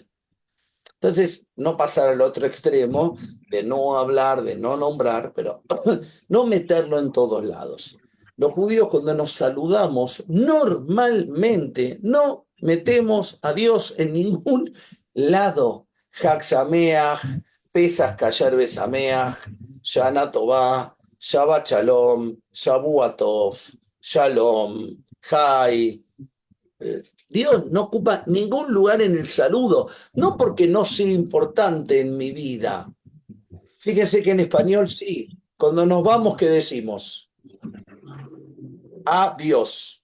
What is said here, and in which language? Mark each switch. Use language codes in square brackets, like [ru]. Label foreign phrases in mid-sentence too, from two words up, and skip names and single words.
[es] Entonces, no pasar al otro extremo de no hablar, de no nombrar, pero no meterlo en todos lados. Los judíos cuando nos saludamos, normalmente no metemos a Dios en ningún lado. [he] חג שמח, פסח כשר ושמח, שנה טובה, שבת שלום, שבוע טוב, שלום, [es] Jai. Dios no ocupa ningún lugar en el saludo, no porque no sea importante en mi vida. Fíjense que en español sí, cuando nos vamos, ¿qué decimos? Adiós.